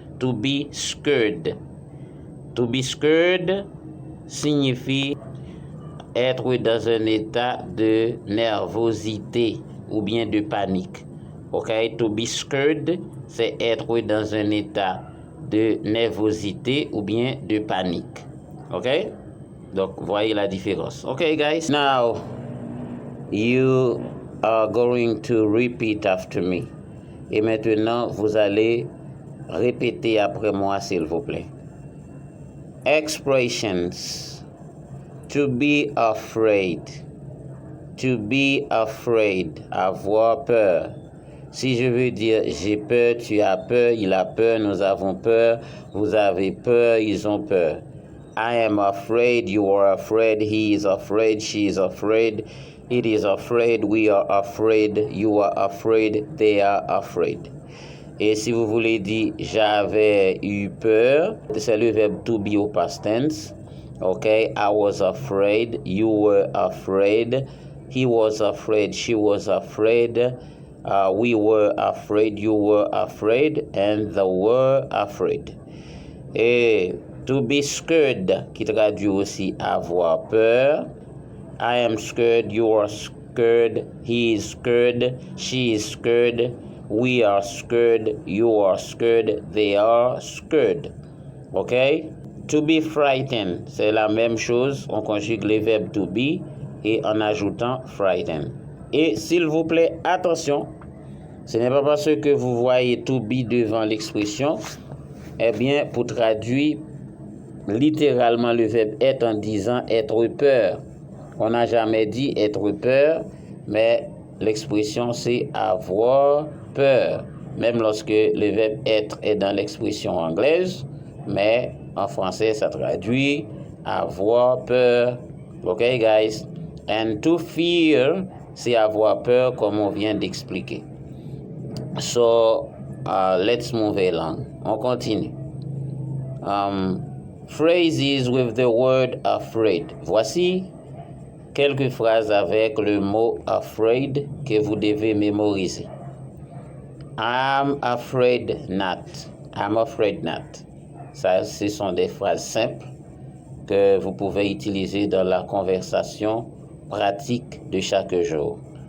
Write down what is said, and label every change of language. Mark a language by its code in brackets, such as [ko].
[fr] To be scared. To be scared signifie être dans un état de nervosité ou bien de panique. Ok, to be scared, c'est être dans un état de nervosité ou bien de panique. Ok, donc voyez la différence. [en] Ok, guys. Now you are going to repeat after me. [fr] Et maintenant, vous allez répéter après moi, s'il vous plaît. [en] Expressions. To be afraid. To be afraid. [fr] Avoir peur. Si je veux dire j'ai peur, tu as peur, il a peur, nous avons peur, vous avez peur, ils ont peur. [en] I am afraid, you are afraid, he is afraid, she is afraid, it is afraid, we are afraid, you are afraid, they are afraid. [fr] Et si vous voulez dire j'avais eu peur, c'est le verbe to be au past tense. [en] Okay, I was afraid, you were afraid, he was afraid, she was afraid, we were afraid, you were afraid, and they were afraid. [fr] Et to be scared, qui traduit aussi avoir peur. [en] I am scared, you are scared, he is scared, she is scared, we are scared, you are scared, they are scared. Okay? [fr] To be frightened, c'est la même chose. On conjugue les verbes to be et en ajoutant frightened. Et s'il vous plaît, attention, ce n'est pas parce que vous voyez to be devant l'expression, eh bien, pour traduire littéralement le verbe être en disant être peur. On n'a jamais dit être peur, mais l'expression c'est avoir peur. Même lorsque le verbe être est dans l'expression anglaise, mais en français ça traduit avoir peur. [en] Ok, guys? And to fear, [fr] c'est avoir peur comme on vient d'expliquer. [en] So, let's move along. [fr] On continue. [en] Phrases with the word afraid. [fr] Voici quelques phrases avec le mot afraid que vous devez mémoriser. [en] I'm afraid not. I'm afraid not. [fr] Ça, ce sont des phrases simples que vous pouvez utiliser dans la conversation pratique de chaque jour.